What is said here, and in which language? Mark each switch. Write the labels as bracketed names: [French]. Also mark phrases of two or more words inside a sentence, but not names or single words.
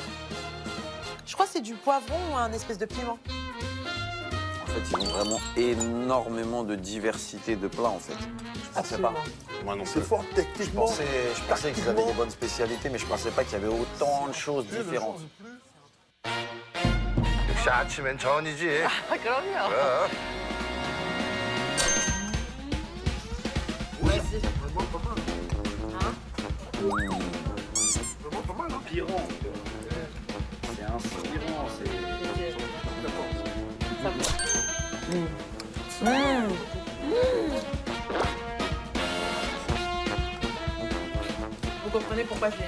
[French] Je crois que c'est du poivron ou un espèce de piment. En fait, ils ont vraiment énormément de diversité de plats, en fait. Je pensais pas. Moi non C'est plus. fort techniquement. Je pensais qu'ils avaient des bonnes spécialités, mais je pensais pas qu'il y avait autant de choses différentes. [Korean] 역시 아침엔 전이지. 그럼요. 그럼. [French] Inspirant. C'est inspirant, Vous comprenez pourquoi j'ai